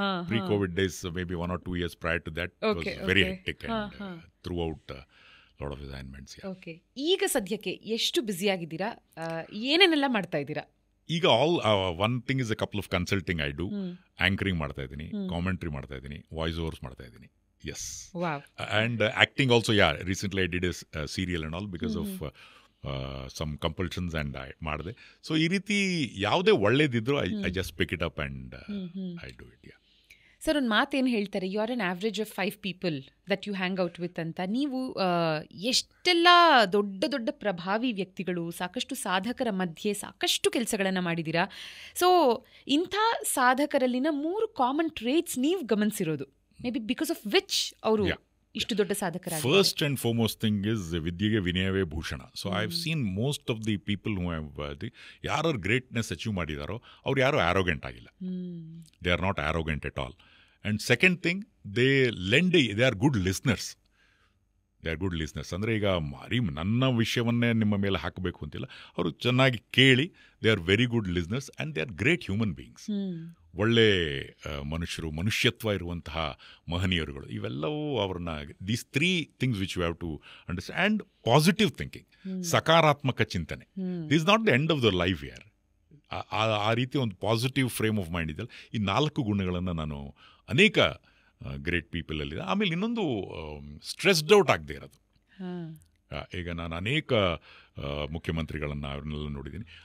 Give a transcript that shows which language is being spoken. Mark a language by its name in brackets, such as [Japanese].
[English] Pre-COVID days, maybe 1 or 2 years prior to that, was very hectic and throughout lot of assignments. [Kannada] Okay. ಈಗ ಸದ್ಯಕ್ಕೆ ಎಷ್ಟು busy ಆಗಿದ್ದೀರಾ? ಏನೇನೆಲ್ಲ ಮಾಡ್ತಾ ಇದ್ದೀರಾ? [English] ಈಗ one thing is a couple of consulting I do. [Kannada] Anchoring ಮಾಡ್ತಾ ಇದ್ದೀನಿ, ಕಾಮೆಂಟ್ರಿ ಮಾಡ್ತಾ ಇದ್ದೀನಿ, ವಾಯ್ಸ್ ಓವರ್ಸ್ ಮಾಡ್ತಾ ಇದ್ದೀನಿ. [English] Yes. Wow. And acting also, recently I did a serial and all because of some compulsions and I ಮಾಡಿದೆ. So [Kannada] ಈ ರೀತಿ ಯಾವುದೇ ಒಳ್ಳೇದಿದ್ರು [English] I just pick it up and I do it. Sir, [Kannada] ಒಂದು ಮಾತೇನು ಹೇಳ್ತಾರೆ, [English] You are an average of 5 people that you hang out with ಅಂತ. [Kannada] ನೀವು ಎಷ್ಟೆಲ್ಲ ದೊಡ್ಡ ದೊಡ್ಡ ಪ್ರಭಾವಿ ವ್ಯಕ್ತಿಗಳು, ಸಾಕಷ್ಟು ಸಾಧಕರ ಮಧ್ಯೆ ಸಾಕಷ್ಟು ಕೆಲಸಗಳನ್ನು ಮಾಡಿದ್ದೀರಾ. ಸೊ ಇಂಥ ಸಾಧಕರಲ್ಲಿನ 3 ಕಾಮನ್ ಟ್ರೇಟ್ಸ್ ನೀವು ಗಮನಿಸಿರೋದು, [English] may be because of which [Kannada] ಅವರು ಇಷ್ಟು ದೊಡ್ಡ ಸಾಧಕರಾಗಿ. [English] first and foremost thing is [Kannada] ವಿದ್ಯೆಗೆ ವಿನಯವೇ ಭೂಷಣ. [English] so I have seen most of the people who have [Kannada] ಯಾರು ಗ್ರೇಟ್ನೆಸ್ ಅಚೀವ್ ಮಾಡಿದಾರೋ ಅವ್ರು ಯಾರು ಆರೋಗೆಂಟ್ ಆಗಿಲ್ಲ. [English] They are not arrogant at all. And second thing, they are good listeners. [Kannada] ಅಂದರೆ ಈಗ ನನ್ನ ವಿಷಯವನ್ನೇ ನಿಮ್ಮ ಮೇಲೆ ಹಾಕಬೇಕು ಅಂತಿಲ್ಲ, ಅವರು ಚೆನ್ನಾಗಿ ಕೇಳಿ, [English] They are very good listeners and they are great human beings. [Kannada] ಒಳ್ಳೆ ಮನುಷ್ಯರು, ಮನುಷ್ಯತ್ವ ಇರುವಂತಹ ಮಹನೀಯರುಗಳು. ಇವೆಲ್ಲವೂ ಅವ್ರನ್ನ [English] These 3 things which you have to understand. And positive thinking, [Kannada] ಸಕಾರಾತ್ಮಕ ಚಿಂತನೆ. [English] This not the end of the life ಯಾರ್. [Kannada] ಆ ರೀತಿ ಒಂದು ಪಾಸಿಟಿವ್ ಫ್ರೇಮ್ ಆಫ್ ಮೈಂಡ್ ಇದೆಯಲ್ಲ, ಈ 4 ಗುಣಗಳನ್ನು ನಾನು ಅನೇಕ ಗ್ರೇಟ್ ಪೀಪಲಲ್ಲಿದೆ. ಆಮೇಲೆ ಇನ್ನೊಂದು ಸ್ಟ್ರೆಸ್ಡ್ ಔಟ್ ಆಗದೆ ಇರೋದು. ಈಗ ನಾನು ಅನೇಕ ಮುಖ್ಯಮಂತ್ರಿಗಳನ್ನು ಅವ್ರನ್ನೆಲ್ಲ ನೋಡಿದ್ದೀನಿ.